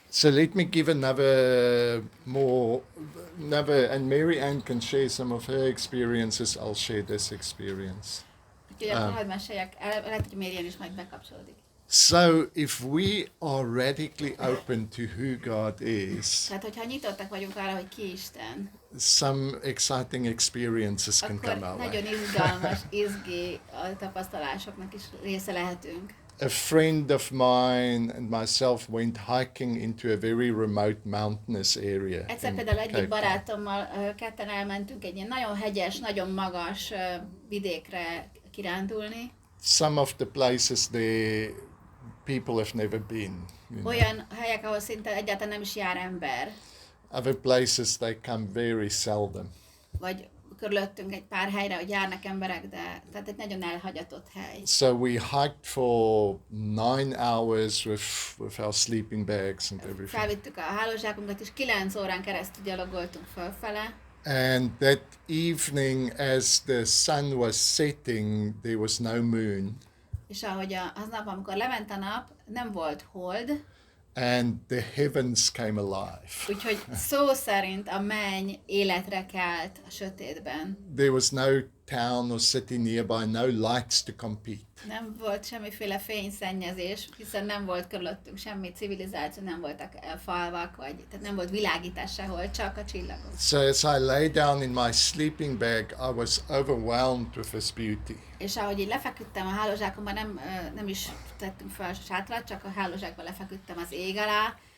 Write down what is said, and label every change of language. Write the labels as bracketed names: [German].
[English] So let me give another, and Mary Ann can share some of her experiences, I'll share this experience. [Hungarian] Úgyhogy akkor hadd meséljek, lehet, hogy Mary Ann is majd bekapcsolódik. [English] So if we are radically open to who God is, [Hungarian] tehát hogyha nyitottak vagyunk arra, hogy ki Isten, [English] some exciting experiences can come our way. [Hungarian] Nagyon izgalmas, izgi tapasztalásoknak is része lehetünk. [English] A friend of mine and myself went hiking into a very remote mountainous area. [Hungarian] Egyszer például egyik barátommal ketten elmentünk egy ilyen nagyon hegyes, nagyon magas vidékre kirándulni. [English] Some of the places there people have never been. [Hungarian] Olyan helyek, ahol szinte egyáltalán nem is jár ember. [English] Other places they come very seldom. [Hungarian] Vagy körülöttünk egy pár helyre, hogy járnak emberek, de tehát egy nagyon elhagyatott hely. [English] So we hiked for 9 hours with our sleeping bags and everything. [Hungarian] Felvittük a hálózsákunkat, és 9 órán keresztül gyalogoltunk fölfele. [English] And that evening, as the sun was setting, there was no moon. [Hungarian] És ahogy aznap, amikor lement a nap, nem volt hold. [English] And the heavens came alive. [Hungarian] Úgyhogy szó szerint a menny életre kelt a sötétben. [English] There was no town or city nearby, no lights to compete. [Hungarian] Nem volt semmiféle fényszennyezés, hiszen nem volt körülöttünk semmi civilizáció, nem voltak falvak, tehát nem volt világítás sehol, csak a csillagok. [English] So as I lay down in my sleeping bag, I was overwhelmed with this beauty. [Hungarian] És ahogy így lefeküdtem a hálózsákomban, nem is tettünk fel sátrat, csak a hálózsákban lefeküdtem az ég alá.